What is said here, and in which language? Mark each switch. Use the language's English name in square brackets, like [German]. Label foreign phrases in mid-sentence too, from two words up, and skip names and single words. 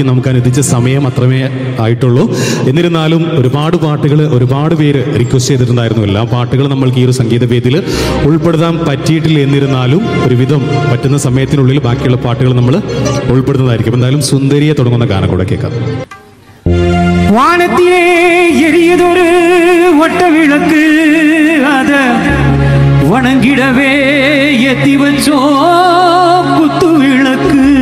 [Malayalam] നമുക്ക് അനുവദിച്ച സമയം അത്രമേ ആയിട്ടുള്ളൂ. എന്നിരുന്നാലും ഒരുപാട് പാട്ടുകൾ ഒരുപാട് പേര് റിക്വസ്റ്റ് ചെയ്തിട്ടുണ്ടായിരുന്നു. എല്ലാ പാട്ടുകളും നമ്മൾക്ക് ഈ ഒരു സംഗീതവേദിയിൽ ഉൾപ്പെടുത്താൻ പറ്റിയിട്ടില്ല. എന്നിരുന്നാലും ഒരുവിധം പറ്റുന്ന സമയത്തിനുള്ളിൽ ബാക്കിയുള്ള പാട്ടുകൾ നമ്മൾ ഉൾപ്പെടുന്നതായിരിക്കും. എന്തായാലും സുന്ദരിയെ തുടങ്ങുന്ന ഗാനം കൂടെ കേൾക്കാം. [Tamil] வானத்திலே எரியதொரு ஒட்ட விளக்கு, அத வணங்கிடவே ஏத்தி வச்சோ குத்து விளக்கு.